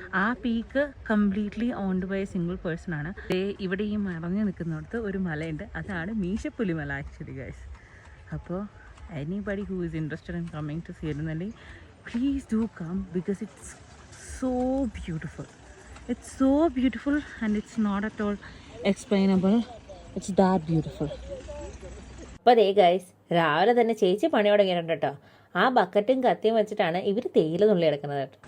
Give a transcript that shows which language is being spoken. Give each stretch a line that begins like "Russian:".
Malayalam: ആ
English: peak completely owned by a single person
Malayalam: ആണ്. ഇവിടെ ഈ മറഞ്ഞു നിൽക്കുന്നിടത്ത് ഒരു മലയുണ്ട്, അതാണ് മീശപ്പുലിമല ആക്ച്വലി ഗൈസ്.
English: അപ്പോൾ anybody who is interested in coming to Suryanelli, please do come because it's so beautiful. It's so beautiful and it's not at all explainable. It's that beautiful.
Malayalam: അപ്പോൾ അതേ guys, രാവിലെ തന്നെ ചേച്ചി പണി തുടങ്ങിയിട്ടുണ്ട് കേട്ടോ. ആ ബക്കറ്റും കത്തിയും വെച്ചിട്ടാണ് ഇവർ തേയില നുള്ളി എടുക്കുന്നത് കേട്ടോ.